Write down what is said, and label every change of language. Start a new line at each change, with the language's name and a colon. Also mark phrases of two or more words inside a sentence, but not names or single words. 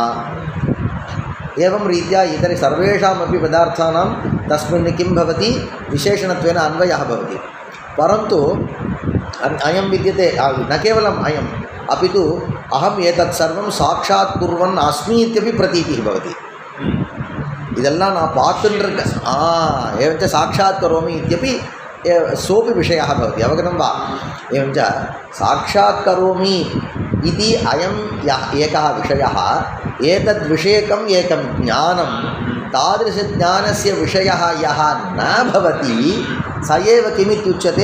Sanskrit: एवं रीत्या इतरे सर्वेषामपि पदार्थानां तस्मिन् किं भवति? विशेषणत्वेन अन्वयः भवति. परन्तु अयं विद्यते न केवलम् अयम् अपि तु अहम् एतत् सर्वं साक्षात् कुर्वन् अस्मि इत्यपि प्रतीतिः भवति.
Tamil: இதெல்லாம் நான் பார்த்துட்டு
Sanskrit: एवञ्च साक्षात् करोमि इत्यपि सोपि विषयः भवति. अवगतं वा? एवञ्च साक्षात् करोमि इति अयं एकः विषयः, एतद्विषयकम् एकं ज्ञानं, तादृशज्ञानस्य विषयः यः न भवति स एव किमित्युच्यते?